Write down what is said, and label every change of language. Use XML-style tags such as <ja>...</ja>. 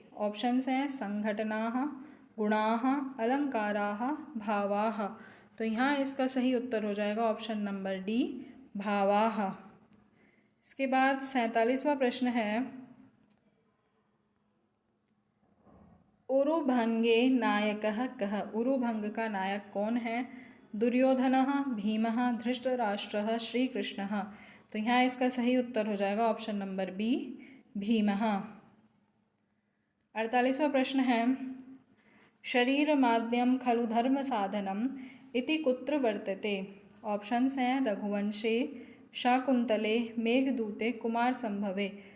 <hi>Options हैं संघटनाः, गुणाः, अलंकाराः, भावाः। तो यहाँ इसका सही उत्तर हो जाएगा ऑप्शन नंबर डी, भावाः। इसके बाद 47वां प्रश्न है,</hi> <sa>उरुभंगे नायकः कः?</sa> <hi>उरुभंग का नायक कौन है? दुर्योधनः, भीमः, धृतराष्ट्रः, श्री कृष्णः। तो यहाँ इसका सही उत्तर हो जाएगा ऑप्शन नंबर बी, भीमः। 48वां प्रश्न है,</hi> <sa>शरीरमाद्यं खलु धर्म साधनम इति कुत्र वर्तते?</sa> <hi>ऑप्शंस हैं रघुवंशे, शाकुंतले, मेघदूते, कुमार संभवे।</hi>